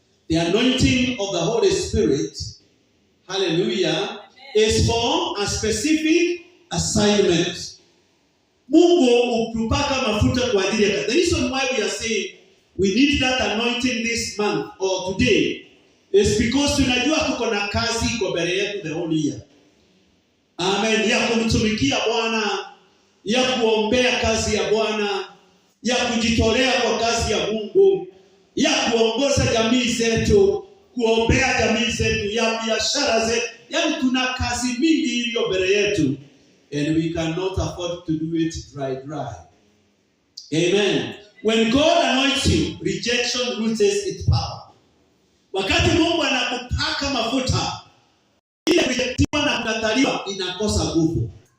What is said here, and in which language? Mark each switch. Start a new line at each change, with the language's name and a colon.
English: The anointing of the Holy Spirit, hallelujah, is for a specific assignment.
Swahili: Mungu upaka mafuta kwa ajili ya.
English: The reason why we are saying we need that anointing this month or today is because
Swahili: tunajua tuko na kazi iko mbele yetu
English: the whole year. Amen.
Swahili: Ya kumtumikia Bwana, ya kuombea kazi ya Bwana, ya kujitolea kwa kazi ya Mungu, ya kuongoza jamii zetu, kuombea jamii zetu, ya biashara zetu. Yaani tuna kazi mingi iliyo mbele yetu,
English: and we cannot afford to do it dry. Amen. When God anoints you, rejection loses its power.
Swahili: Wakati Mungu anakupaka mafuta, ile rejectiwa na kukataliwa inakosa nguvu.